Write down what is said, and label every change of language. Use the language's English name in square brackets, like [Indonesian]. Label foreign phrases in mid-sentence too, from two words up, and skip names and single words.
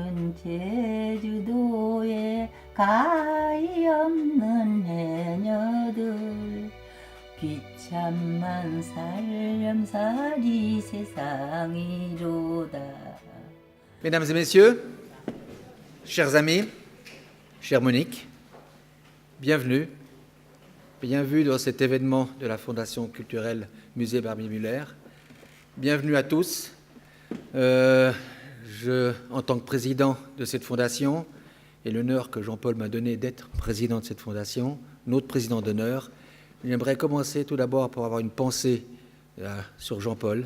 [Korean] 있는 제주도에 가히 없는 해녀들 비참한 살림살이 세상이로다. [French] Mesdames et messieurs, chers amis, chère Monique, bienvenue dans cet événement de la Fondation culturelle Musée Barbier-Muller. Bienvenue à tous. En tant que président de cette fondation, et l'honneur que Jean-Paul m'a donné d'être président de cette fondation, notre président d'honneur, j'aimerais commencer tout d'abord par avoir une pensée sur Jean-Paul.